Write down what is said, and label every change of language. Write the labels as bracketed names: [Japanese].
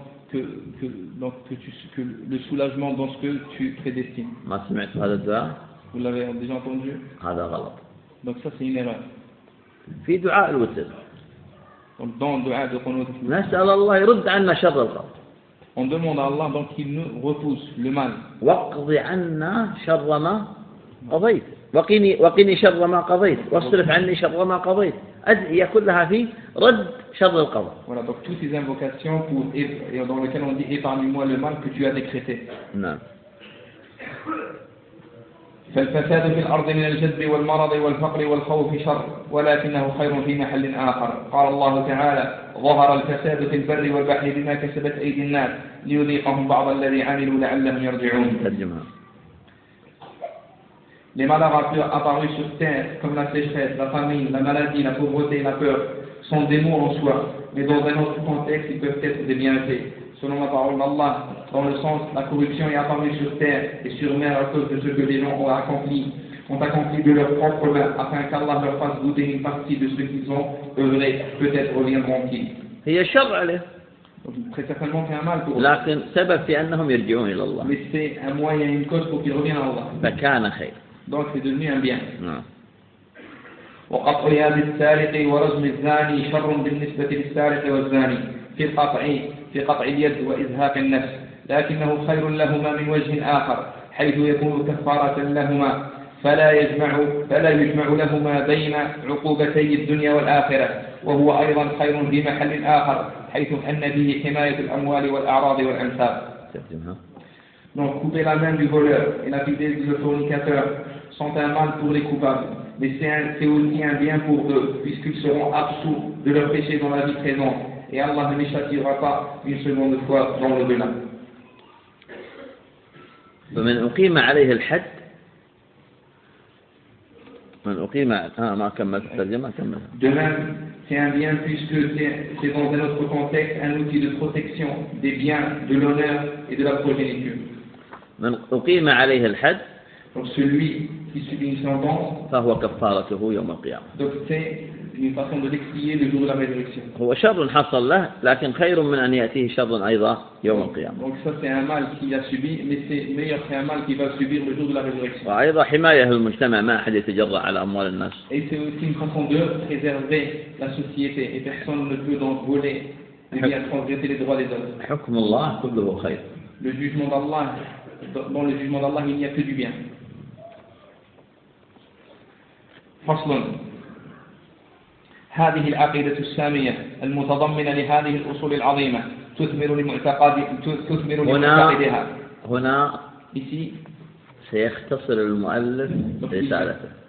[French] Que le soulagement dans ce que tu prédestines. [Arabic] ما سمعت هذا الدعاء؟ [French] Vous l'avez déjà entendu? [Arabic] هذا غلط. [French] Donc ça c'est une erreur. [Arabic] في دعاء الوتر. [French] Donc dans le دعاء de قنوت. [Arabic] نسأل الله يرد عنا شر القضاء. [French] On demande à Allah donc qu'il nous repousse le mal. [Arabic] وقضي عنا شر ما قضيت. وقني شر ما قضيت. واصرف عني شر ما قضيت. أدعية كلها في رد شر القضاء. [French] Voilà donc toutes ces invocations pour dans lesquelles on dit épargne-moi le mal que tu as décrété. [Arabic] نعم. فالفساد في الأرض من الجذب والمرض والفقر والخوف شر، ولكنه خير في محل آخر. قال الله تعالى: ظهر الفساد في البر والبحر بما كسبت أيدي الناس ليذيقهم بعض الذي عملوا لعلهم يرجعون. ترجمة. [French] Les malheurs apparus sur terre, comme la sécheresse, la famine, la maladie, la pauvreté, la peur, sont des maux en soi, mais dans un autre contexte, ils peuvent être des bienfaits. Selon la parole d'Allah, dans le sens, la corruption est apparue sur terre et sur mer à cause de ce que les gens ont accompli de leur propre mal, afin qu'Allah leur fasse goûter une partie de ce qu'ils ont œuvré, peut-être reviendront-ils. Il y a chaud, allez. Très certainement fait un mal pour eux. [Arabic] لكن سبب في أنهم يرجعون إلى الله. [French] Mais c'est un moyen, une cause pour qu'ils reviennent à Allah. [Arabic] فكان خير. [French] Donc c'est devenu un bien. [Arabic] وقطع يد السارق ورجم الزاني شر بالنسبة للسارق والزاني في القطع. في قطع اليد وإزهاق النفس، لكنه خير لهما من وجه آخر، حيث يكون كفارة لهما، فلا يجمع لهما بين عقوبتي الدنيا والآخرة، وهو أيضا خير في محل آخر، حيث أن به حماية الأموال والأعراض والأنساب. [French] Donc couper la main du voleur et la vider du fornicateur sont un mal pour les coupables, mais c'est aussi un bien pour eux, puisqu'ils seront absous de leurs péchés dans la vie présente. Et Allah ne châtiera pas une seconde fois dans le delà. [Arabic] فمن أقيم عليه الحد من أقيم ما كمل الترجمة كمل. [French] De même, c'est un bien puisque c'est dans un autre contexte un outil de protection des biens, de l'honneur et de la progéniture. [Arabic] من أقيم عليه الحد. [French] Donc celui qui subit une sentence. [Arabic] فهو كفارته يوم القيامة. [French] Donc c'est une façon de l'expier le jour de la résurrection. [Arabic] هو شر حصل له لكن خير من أن يأتيه شر أيضا يوم القيامة. [French] Donc ça c'est un mal qu'il a subi, mais c'est meilleur c'est un mal qu'il va subir le jour de la résurrection. [Arabic] وأيضا حماية المجتمع ما أحد يتجرع على أموال الناس. [French] Et c'est aussi une façon de préserver la société et personne ne peut donc voler ou bien transgresser les droits des autres. [Arabic] حكم الله كله خير. [French] Le jugement d'Allah, dans le jugement d'Allah il n'y a que du bien. [Arabic] فصلٌ. هذه العقيدة السامية المتضمنة لهذه الأصول العظيمة تثمر لمعتقدها. هنا سيختصر المؤلف رسالته.